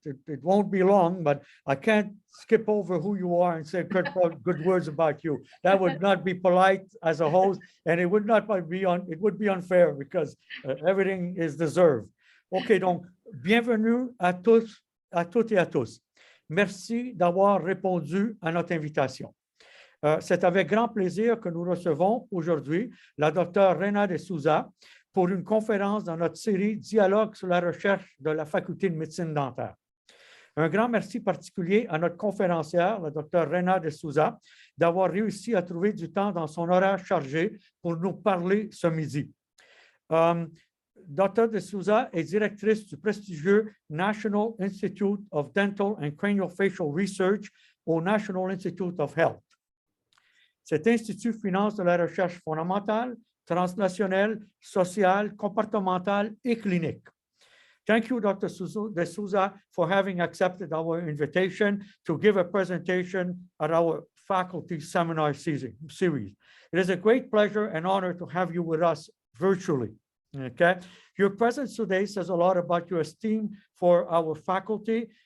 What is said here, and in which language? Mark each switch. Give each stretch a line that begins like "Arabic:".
English: It won't be long, but I can't skip over who you are and say good words about you. That would not be polite as a host, and it would not be it would be unfair because everything is deserved.
French: OK, donc, bienvenue à tous, à toutes et à tous. Merci d'avoir répondu à notre invitation. C'est avec grand plaisir que nous recevons aujourd'hui la Dr Rena N pour une conférence dans notre série Dialogue sur la recherche de la Faculté de médecine dentaire. Un grand merci particulier à notre conférencière, la Dr Rena N, d'avoir réussi à trouver du temps dans son horaire chargé pour nous parler ce midi. Dr. De Souza est directrice du prestigieux National Institute of Dental and Craniofacial Research au National Institute of Health. Cet institut finance de la recherche fondamentale, translationnelle, sociale, comportementale et clinique.
English: Thank you, Dr. De Souza, for having accepted our invitation to give a presentation at our faculty seminar series. It is a great pleasure and honor to have you with us virtually. Okay, your presence today says a lot about your esteem for our faculty.